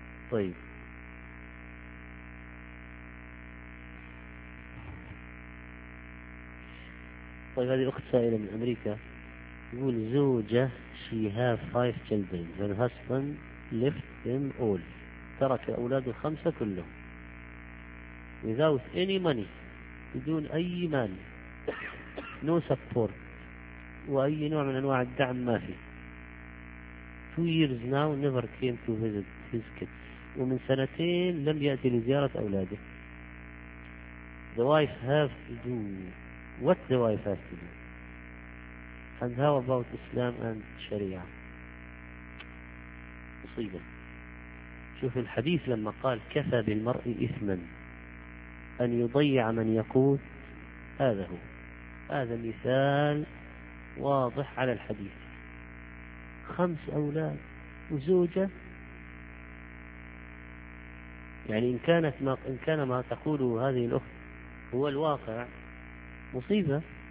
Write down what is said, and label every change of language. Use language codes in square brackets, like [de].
[ar] طيب طيب هذه أخت سائلة من أمريكا، يقول زوجة [en] she have five children her husband left them all، [ar] ترك أولاده الخمسة كلهم [en] without any money، [ar] بدون أي مال، [en] no support [ar] وأي نوع من أنواع الدعم ما في، [en] 2 years now never came to visit his kids، [ar] ومن سنتين لم يأتي لزيارة أولاده. [en] The wife has to do what the wife has to do and how about Islam and Sharia. [ar] مصيبة. شوف الحديث لما قال كفى بالمرء إثما أن يضيع من يقود، هذا هو، هذا مثال واضح على الحديث. خمس أولاد وزوجة، يعني إن كانت ما إن كان ما تقوله هذه الأخت هو الواقع مصيبة.